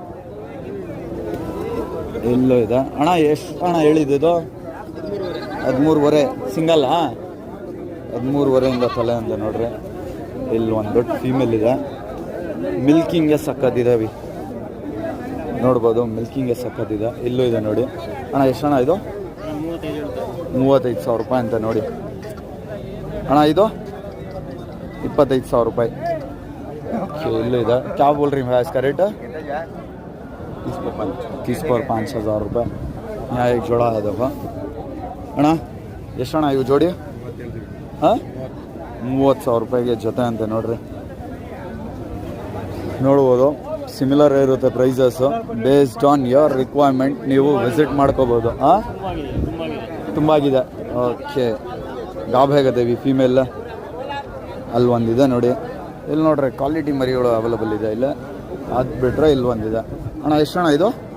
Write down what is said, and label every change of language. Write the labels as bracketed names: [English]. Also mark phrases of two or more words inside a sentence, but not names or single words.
[Kannada] ಇಲ್ಲೂ ಇದೆ ಅಣ್ಣ ಎಷ್ಟು ಅಣ್ಣ ಹೇಳಿದ್ದು 13,500 ಸಿಂಗಲ್ 13,500 ತಲೆ ಅಂತ ನೋಡ್ರಿ ಇಲ್ಲಿ ಒಂದು ದೊಡ್ಡ ಫೀಮೇಲ್ ಇದೆ ಮಿಲ್ಕಿಂಗ್ಗೆ ಸಕ್ಕತ್ತಿದೆ ನೋಡ್ಬೋದು ಮಿಲ್ಕಿಂಗ್ಗೆ ಸಕ್ಕತ್ತಿದೆ ಇಲ್ಲೂ ಇದೆ ನೋಡಿ ಅಣ್ಣ ಎಷ್ಟು ಅಣ್ಣ ಇದು 35,000 ರೂಪಾಯಿ ಅಂತ ನೋಡಿ ಅಣ್ಣ ಇದು 25,000 ರೂಪಾಯಿ ಓಕೆ ಇಲ್ಲೂ ಇದೆ [Hindi] क्या बोल री भैया इसका रेट 30 पर 5,000 रुपये यहाँ एक जोड़ा है देखो [Kannada] ಅಣ್ಣ ಎಷ್ಟು ಅಣ್ಣ ಇವು ಜೋಡಿ ಹಾಂ 30,000 ರೂಪಾಯಿಗೆ ಜೊತೆ ಅಂತೆ ನೋಡ್ರಿ ನೋಡ್ಬೋದು ಸಿಮಿಲರ್ ಇರುತ್ತೆ ಪ್ರೈಸಸ್ಸು [English] based on your requirement [Kannada] ನೀವು ವಿಸಿಟ್ ಮಾಡ್ಕೋಬೋದು ಹಾಂ ತುಂಬಾಗಿದೆ ಓಕೆ ಗಾಬ್ ಹೇಗದೇವಿ ಫೀಮೇಲ್ ಅಲ್ಲಿ ಒಂದಿದೆ ನೋಡಿ ಇಲ್ಲಿ ನೋಡ್ರಿ ಕ್ವಾಲಿಟಿ ಮರಿಗಳು ಅವೈಲಬಲ್ ಇದೆ ಇಲ್ಲಿ ಅದು ಬಿಟ್ರೆ ಇಲ್ಲಿ ಒಂದಿದೆ ಅಣ್ಣ ಎಷ್ಟು ಅಣ್ಣ ಇದು